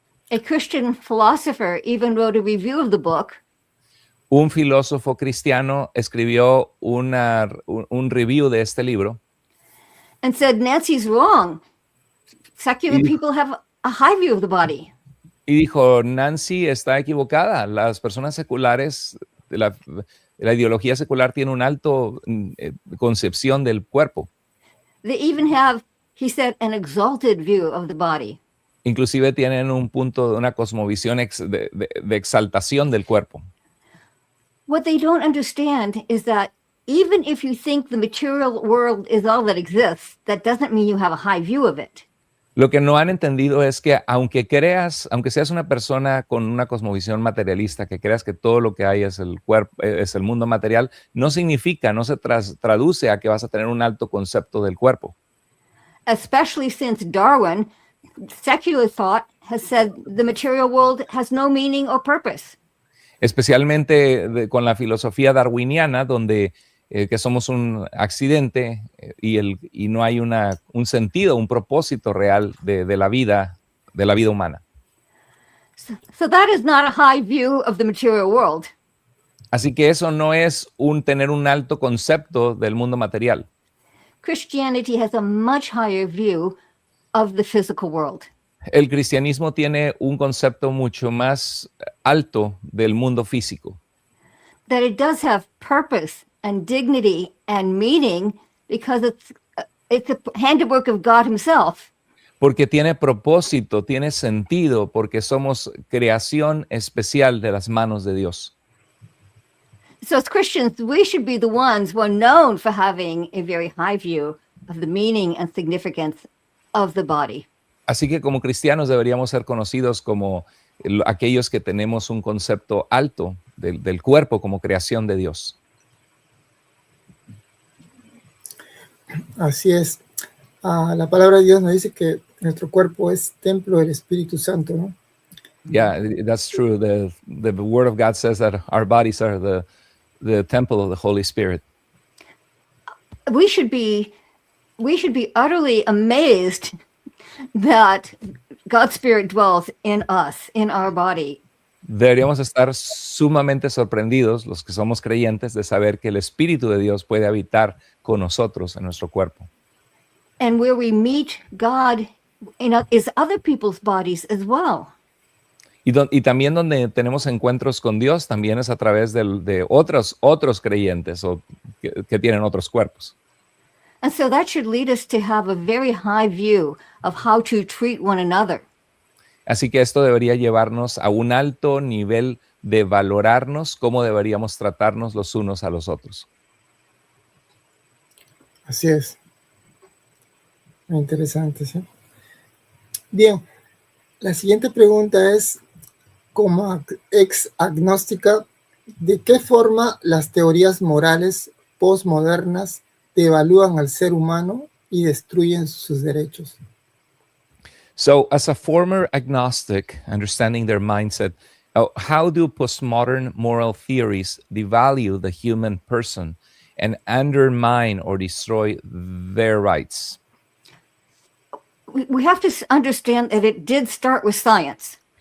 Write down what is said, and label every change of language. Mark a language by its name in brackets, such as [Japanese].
[English] A Christian philosopher even wrote a review of the book. [Spanish] Un filósofo cristiano escribió un review de este libro. [English] And said, Nancy's wrong. Secular people have a high view of the body. [Spanish] Y dijo, Nancy está equivocada. Las personas seculares, la ideología secular tiene un alto concepción del cuerpo. [English] They even have, he said, an exalted view of the body. [Spanish] Inclusive tienen un punto, una cosmovisión de exaltación del cuerpo. [English] What they don't understand is that even if you think the material world is all that exists, that doesn't mean you have a high view of it. [Spanish] Lo que no han entendido es que aunque seas una persona con una cosmovisión materialista, que creas que todo lo que hay es el cuerpo, es el mundo material, no significa, no se traduce a que vas a tener un alto concepto del cuerpo. [English] Especially since Darwin, secular thought has said the material world has no meaning or purpose. [Spanish] Especialmente con la filosofía darwiniana, donde que somos un accidente y no hay un sentido, un propósito real de la vida humana. [English] So that is not a high view of the material world. [Spanish] Así que eso no es tener un alto concepto del mundo material. [English] Christianity has a much higher view of the physical world. [Spanish] El cristianismo tiene un concepto mucho más alto del mundo físico. [English] That it does have purpose and dignity and meaning because it's the handiwork of God himself. [Spanish] Porque tiene propósito, tiene sentido, porque somos creación especial de las manos de Dios. [English] So as Christians, we should be the ones who are known for having a very high view of the meaning and significance of the body. [Spanish] Así que como cristianos deberíamos ser conocidos como aquellos que tenemos un concepto alto del cuerpo como creación de Dios. Así es. La palabra de Dios nos dice que nuestro cuerpo es templo del Espíritu Santo, ¿no? [English] Yeah, that's true. The Word of God says that our bodies are the temple of the Holy Spirit. We should be utterly amazed that God's Spirit dwells in us, in our body. [Spanish] Deberíamos estar sumamente sorprendidos, los que somos creyentes, de saber que el Espíritu de Dios puede habitar con nosotros en nuestro cuerpo. [English] And where we meet God is other people's bodies as well. [Spanish] Y también donde tenemos encuentros con Dios, también es a través de otros creyentes o que tienen otros cuerpos. [English] And so that should lead us to have a very high view of how to treat one another. [Spanish] Así que esto debería llevarnos a un alto nivel de valorarnos, cómo deberíamos tratarnos los unos a los otros. Así es. Muy interesante, ¿sí? Bien, la siguiente pregunta es, como ex agnóstica, ¿de qué forma las teorías morales postmodernas devalúan al ser humano y destruyen sus derechos? [English] So, as a former agnostic, understanding their mindset, how do postmodern moral theories devalue the human person and undermine or destroy their rights? We have to understand that it did start with science.